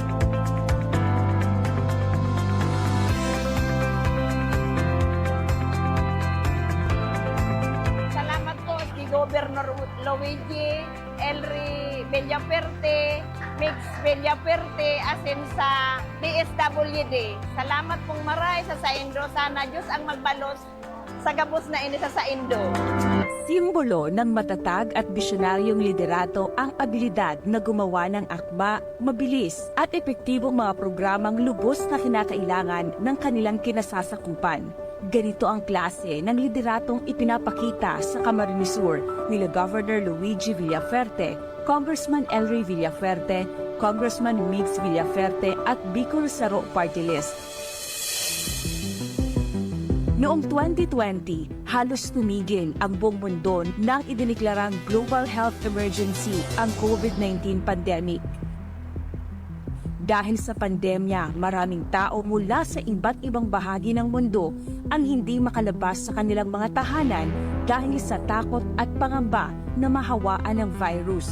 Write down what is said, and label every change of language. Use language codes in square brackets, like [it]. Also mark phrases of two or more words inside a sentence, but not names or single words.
[bik] Governor Luigi Elry Villaferte, Mix Villaferte, asin sa DSWD. Salamat pong maray sa Saindo. Sana Diyos ang magbalos sa gabos na ini sa Saindo. [tl] Simbolo ng matatag at bisyonaryong liderato ang abilidad na gumawa ng akma, mabilis at epektibong mga programang lubos na kinakailangan ng kanilang kinasasakupan. Ganito ang klase ng lideratong ipinapakita sa Camarinesur nila Governor Luigi Villaferte, Congressman Elry Villaferte, Congressman Migs Villaferte at Bicol Saro Party List. Noong 2020, halos tumigil ang buong mundo nang idineklarang [en] global health emergency [tl] ang COVID-19 pandemic. Dahil sa pandemya, maraming tao mula sa iba't ibang bahagi ng mundo ang hindi makalabas sa kanilang mga tahanan dahil sa takot at pangamba na mahawaan ng virus.